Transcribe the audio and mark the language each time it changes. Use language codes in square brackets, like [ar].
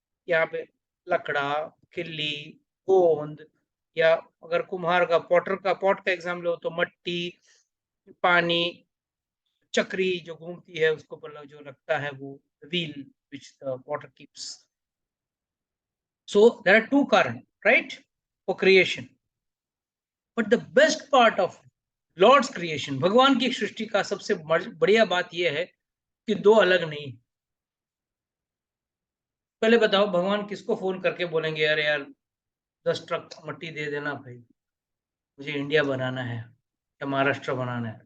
[hi] यहाँ पे लकड़ा, खिल्ली, गोंद, या अगर कुम्हार का, पॉटर का, पॉट का एग्जाम लो तो मट्टी, पानी, चक्री जो घूमती है उसको जो लगता है वो wheel [en] which the potter keeps. So there are two current, right, for creation. But the best part of Lord's creation, [hi] भगवान की सृष्टि का सबसे बढ़िया बात यह है कि दो अलग नहीं। पहले बताओ, भगवान किसको फोन करके बोलेंगे अरे यार 10 ट्रक मट्टी दे देना भाई, मुझे इंडिया बनाना है या महाराष्ट्र बनाना है।